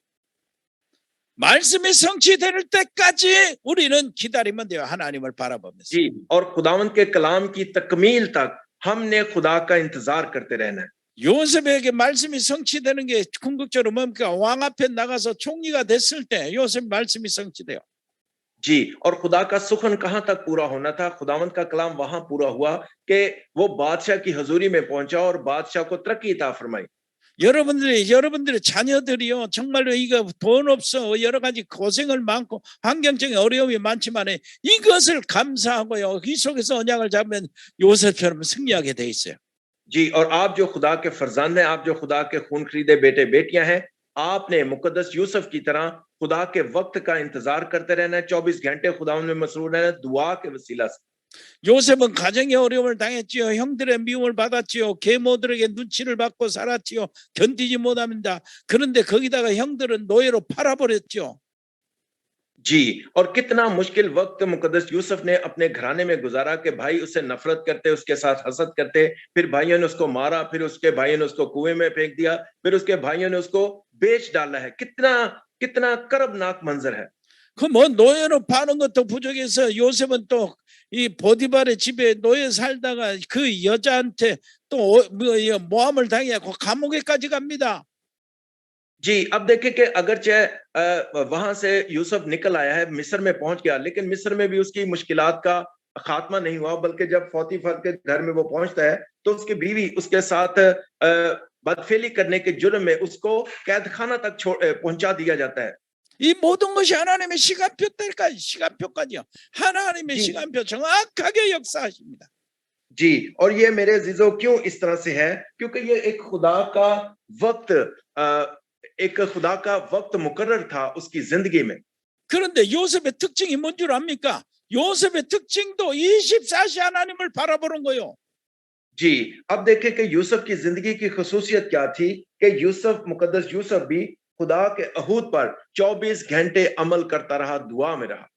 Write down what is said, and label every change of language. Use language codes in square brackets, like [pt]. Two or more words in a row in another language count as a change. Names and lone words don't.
[ko] 말씀이 성취될 때까지 우리는 기다리면 돼요. 하나님을 바라보면서. [ur] جی، اور خداوند کے کلام کی تکمیل تک ہم نے خدا کا انتظار کرتے رہنا ہے. [ko] 요셉에게 말씀이 성취되는 게 궁극적으로 뭡니까? 왕 앞에 나가서 총리가 됐을 때 요셉 말씀이 성취돼요. [ur] جی، اور خدا کا سخن کہاں تک پورا ہونا تھا? خداوند کا کلام وہاں پورا ہوا کہ وہ بادشاہ کی حضوری میں پہنچا اور بادشاہ کو ترقی عطا فرمائی. [ko] 여러분들의 자녀들이요 정말로 이거 돈 없어 여러 가지 고생을 많고 환경적인 어려움이 많지만 이것을 감사하고요 이 속에서 언약을 잡으면 요셉처럼 승리하게 돼 있어요. [ur] جی، اور آپ جو خدا کے فرزند ہیں، آپ جو خدا کے خون خریدے بیٹے بیٹیاں ہیں، آپ نے مقدس یوسف کی طرح خدا کے وقت کا انتظار کرتے رہنا ہے، 24 گھنٹے خداوند میں مسرور رہنا ہے، دعا کے وسیلہ سے. [ko] 요셉은 가정의 어려움을 당했지요. 형들의 미움을 받았지요. 계모들에게 눈치를 받고 살았지요. 견디지 못합니다. 그런데 거기다가 형들은 노예로 팔아버렸죠. [ur] جی، اور کتنا مشکل وقت مقدس یوسف نے اپنے گھرانے میں گزارا کہ بھائی اس سے نفرت کرتے، اس کے ساتھ حسد کرتے، پھر بھائیوں نے اس کو مارا، پھر اس کے بھائیوں نے اس کو کنویں میں پھینک دیا، پھر اس کے بھائیوں نے اس کو بیچ ڈالا ہے. کتنا کتنا کربناک منظر ہے. [ko] 그 뭐 노예로 파는 것도 부족해서 요셉은 또 이 보디발의 집에 노예 살다가 그 여자한테 또 모함을 당해고 감옥에까지 갑니다. [ur] جی، اب دیکھیں کہ اگرچہ وہاں سے یوسف نکل آیا ہے، مصر میں پہنچ گیا، لیکن مصر میں بھی اس کی مشکلات کا خاتمہ نہیں ہوا، بلکہ جب پوطیفار کے گھر میں وہ پہنچتا ہے تو اس کی بیوی اس کے ساتھ بدفعلی کرنے کے جرم میں اس کو قیدخانہ تک پہنچا دیا جاتا ہے. [ko] 이 모든 것이 하나님의 시간표까지요. 하나님의 [ur] जी, [ko] 시간표 정확하게 역사하십니다. [ur] جی، اور یہ میرے عزیزوں کیوں اس طرح سے ہے? کیونکہ یہ ایک خدا کا وقت مقرر تھا اس کی زندگی میں. [ko] 그런데 요셉의 특징이 뭔 줄 압니까? 요셉의 특징도 24시 하나님을 바라보는 거예요. [ur] جی، اب دیکھیں کہ یوسف کی زندگی کی خصوصیت کیا تھی کہ یوسف مقدس یوسف بھی خدا کے عہود پر 24 گھنٹے عمل کرتا رہا، دعا میں رہا.